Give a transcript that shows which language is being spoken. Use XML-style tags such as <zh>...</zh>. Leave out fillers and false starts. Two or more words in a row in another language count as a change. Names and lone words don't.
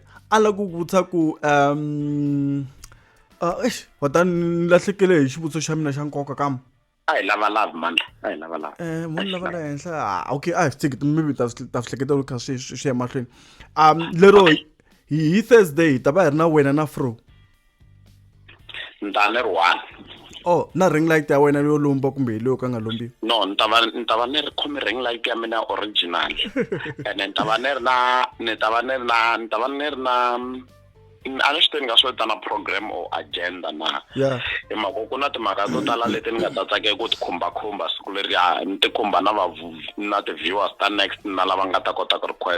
<ts>Ala ku vutsa ku watan lahlekele hi xivutiso xa mina xa nkoka kam. Ayi lava Mandla. Ayi lava. Munhu lava la henhla. Okay,</ts> <en>stick maybe</en> <ts>ta hleketa ku kha swi ya mahlweni. Lero hi Thursday ta va hi ri na wena na Fro. Ntane ri one. Oh, na</ts> <en>ring light</en> <ts>ya wena yo lomba kumbe leyo ka nga lombi. No, ntava ni ri khomi</ts> <en>ring light</en> <ts>ya mina original. And ntava ni ri na a ni swi tivi ni nga swi vitana</ts> <en>program or agenda</en> <ts>na.</ts> <en>Yeah.</en> <ts>Hi mhaka ku na timhaka to tala leti ni nga ta tsakela ku ti khumba siku leriya ni ti khumba na ti-viewers ta next na lava nga ta kota ku request.</ts>